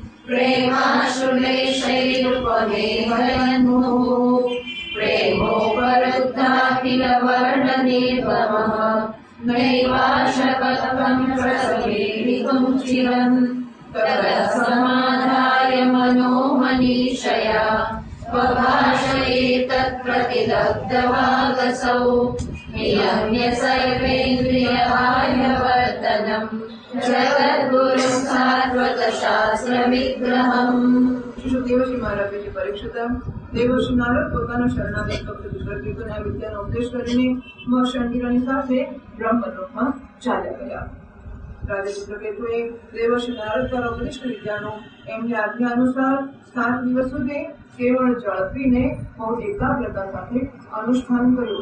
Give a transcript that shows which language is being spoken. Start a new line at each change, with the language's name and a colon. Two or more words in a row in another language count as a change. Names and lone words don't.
Sanskrit: प्रेमाश्रुलेशैरुपमेहयन्मुहुः प्रेमोपरुद्धाखिलवर्णनिर्ममः नैवाशकत्वम् प्रसवेदितुम् चिरम् ततः समाधाय मनो मनीषया स्वभाषयेतत्प्रतिदग्धवागसौ नियम्य सर्वेन्द्रियबाह्यवर्तनम् जगद्गुरुं सात्वतशास्त्रविग्रहम्.
Gujarati: દેવશ્રી મહારાજજી પરીક્ષિતા દેવશ્રી નારદ પોતાના શરણાગત ભક્ત ચિત્રકેતુને આ વિદ્યાનો ઉપદેશ કરીને મહર્ષિની સાથે બ્રહ્મલોકમાં ચાલ્યા ગયા. રાજા ચિત્રકેતુએ દેવશ્રી નારદ દ્વારા ઉપદિષ્ટ વિદ્યાનું એમની આજ્ઞા અનુસાર 7 દિવસ સુધી કેવળ જળ પીને બહુ એકાગ્રતા સાથે અનુષ્ઠાન કર્યું.